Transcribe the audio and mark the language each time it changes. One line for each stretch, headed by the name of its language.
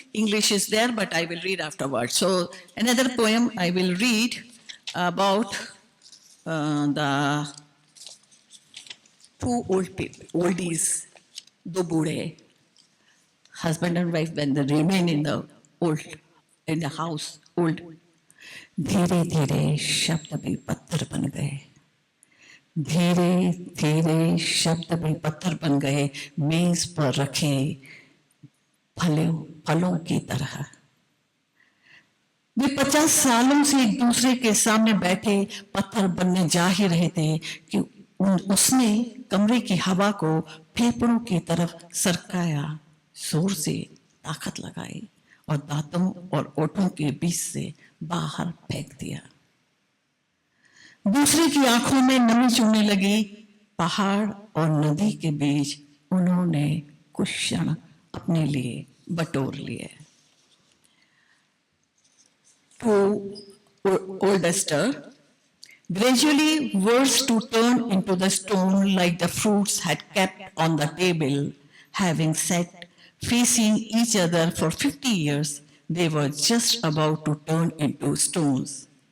English: English is there, but I will read afterwards. So another poem I will read about the two old people, oldies,
Hindi: do bude,
English: husband and wife when they remain in the house, old.
Hindi: धीरे धीरे शब्द भी पत्थर बन गए, धीरे धीरे शब्द भी पत्थर बन गए, मेज पर रखे फलों की तरह। वे 50 सालों से एक दूसरे के सामने बैठे पत्थर बनने जा ही रहे थे कि उसने कमरे की हवा को फेफड़ों की तरफ सरकाया, जोर से ताकत लगाई और दांतों और ओठों के बीच से बाहर फेंक दिया। दूसरे की आंखों में नमी चुभने लगी। पहाड़ और नदी के बीच उन्होंने कुछ क्षण अपने लिए बटोर लिए।
English: To oldester, gradually words to turn into the stone like the fruits had kept on the table, having sat facing each other for 50 years, they were just about to turn into stones.